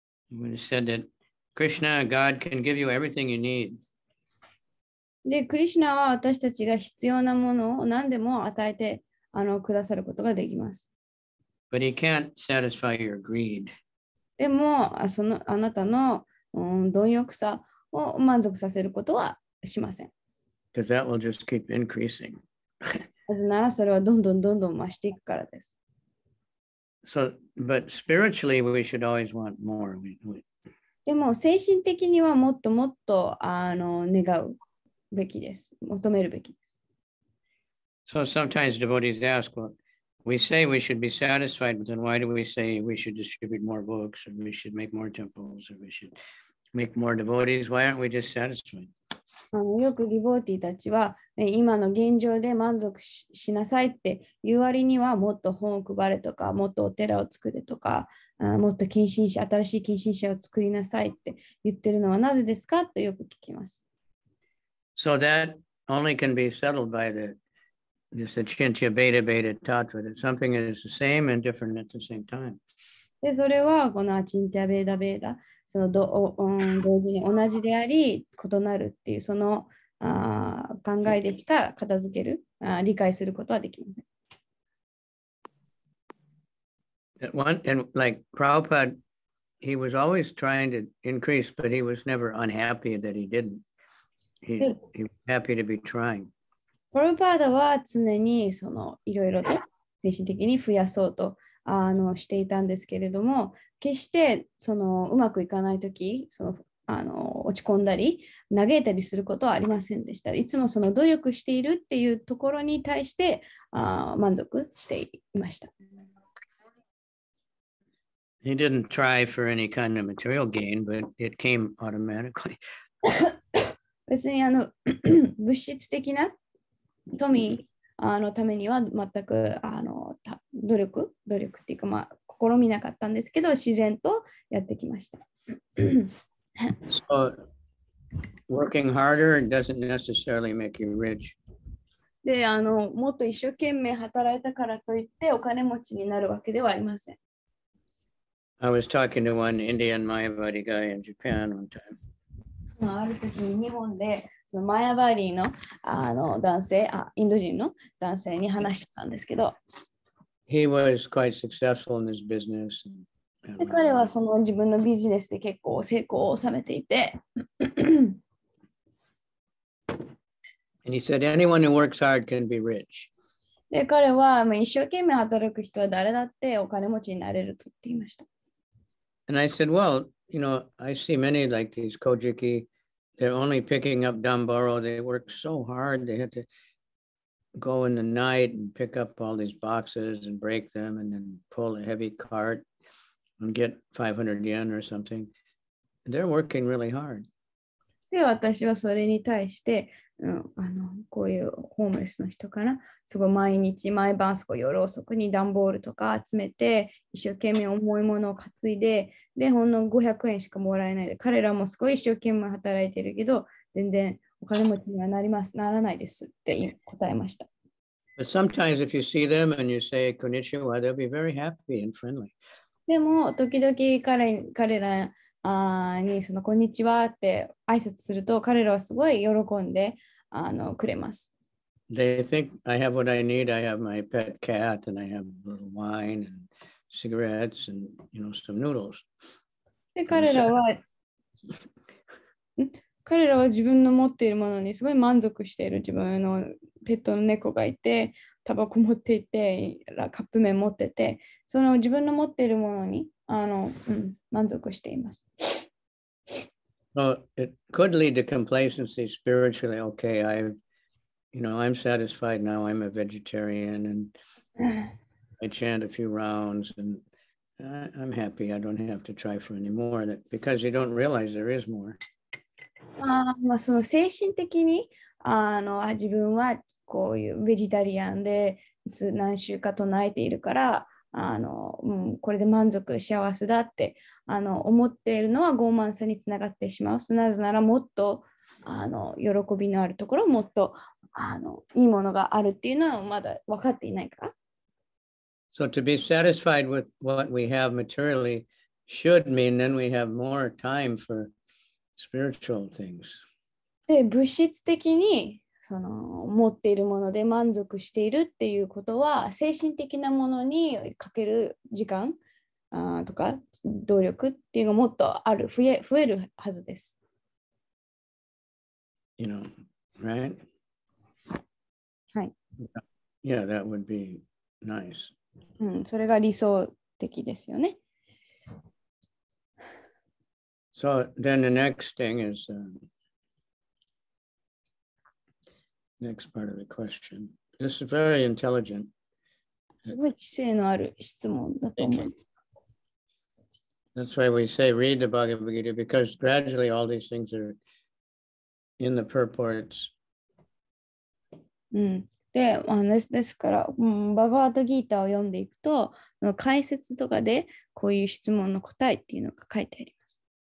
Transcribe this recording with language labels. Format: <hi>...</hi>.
<en>When it said that Krishna, God can give you everything you need.</en> <ja>で、クリシュナは私たちが必要なものを何でも与えてくださることができます。</ja> <en>But he can't satisfy your greed.</en> <ja>でも、あなたの貪欲さを満足させることはしません。</ja> <en>Because that will just keep increasing.</en> <ja>なぜならそれはどんどん増していくからです。</ja> <en>But spiritually, we should always want more.</en> <ja>でも、精神的にはもっともっと願うべきです。求めるべきです。</ja> <en>So sometimes devotees ask, well, we say we should be satisfied, but then why do we say we should distribute more books, or we should make more temples, or we should make more devotees? Why aren't we just satisfied?</en> <ja>よくディボーティーたちは、今の現状で満足 しなさいって言う割にはもっと本を配れとか、もっとお寺を作れとか、もっと新しい近親者を作りなさいって言ってるのはなぜですかとよく聞きます。</ja> <en>So that only can be settled by this achintya beta tattva, that something is the same and different at the same time.</en> <ja>で、それはこのアチンティアベーダベーダ、その同時に同じであり異なるっていうその考えでしか片付ける、理解することはできません。</ja> <en>And like Prabhupada, he was always trying to increase, but he was never unhappy that he didn't. He was happy to be trying.</en> <ja>プラパーダは常にいろいろと精神的に増やそうとしていたんですけれども、決してうまくいかないとき、落ち込んだり嘆いたりすることはありませんでした。いつも努力しているっていうところに対して満足していました。</ja> <en>He didn't try for any kind of material gain, but it came automatically.</en> <ja>別に物質的な富のためには全く努力っていうか、試みなかったんですけど、自然とやってきました。</ja> <en>So, working harder doesn't necessarily make you rich.</en> <ja>で、もっと一生懸命働いたからといってお金持ちになるわけではありません。</ja> <en>I was talking to one Indian Mayavadi guy in Japan one time.</en> <ja>ある時に日本でマヤバリーの男性、インド人の男性に話してたんですけど、</ja> <en>He was quite successful in his business.</en> <ja>で彼は自分のビジネスで結構成功を収めていて、</ja> <en>And he said, anyone who works hard can be rich.</en> <ja>で彼は一生懸命働く人は誰だってお金持ちになれると言っていました。</ja> <en>And I said, well, I see many like these Kojiki, they're only picking up Damboro. They work so hard. They have to go in the night and pick up all these boxes and break them and then pull a heavy cart and get 500 yen or something. They're working really hard.</en> <ja>で、私はそれに対して、こういうホームレスの人かな、すごい毎日、毎晩、すごい夜遅くに段ボールとか集めて、一生懸命重いものを担いで、で、ほんの500円しかもらえないで、彼らもすごい一生懸命働いてるけど、全然お金持ちにはならないですって答えました。</ja> <en>But sometimes if you see them and you say konnichiwa, they'll be very happy and friendly.</en> <ja>でも、時々彼らにそのこんにちはって挨拶すると、彼らはすごい喜んでくれます。</ja> <en>They think I have what I need. I have my pet cat and I have a little wine and cigarettes and some noodles.</en> <ja>で、彼らは自分の持っているものにすごい満足している。自分のペットの猫がいて、タバコ持っていて、カップ麺持ってて、その自分の持っているものに満足しています。</ja> <en>Well, it could lead to complacency spiritually. Okay, I'm satisfied now. I'm a vegetarian and I chant a few rounds and I'm happy. I don't have to try for any more. Because you don't realize there is more.</en> <ja>その精神的に自分はこういうベジタリアンで何週か唱えているからこれで満足幸せだって思っているのは傲慢さにつながってしまう。なぜならもっと喜びのあるところもっといいものがあるっていうのはまだ分かっていないから。</ja> <en>So to be satisfied with what we have materially should mean then we have more time for spiritual things.</en> <ja>で、物質的に持っているもので満足しているっていうことは、精神的なものにかける時間とか動力っていうのがもっと増えるはずです。</ja> <en>Right?</en> <ja>はい。</ja> <en>Yeah, that would be nice.</en> <ja>それが理想的ですよね。</ja> <en>So then the next thing is next part of the question. This is very intelligent.</en> <ja>すごい知性のある質問だと思う。</ja> <en>That's why we say read the Bhagavad Gita because gradually all these things are in the purports.</en> <ja>ですから、バガバートギーターを読んでいくと、解説とかでこういう質問の答えっていうのが書いてあります。</ja>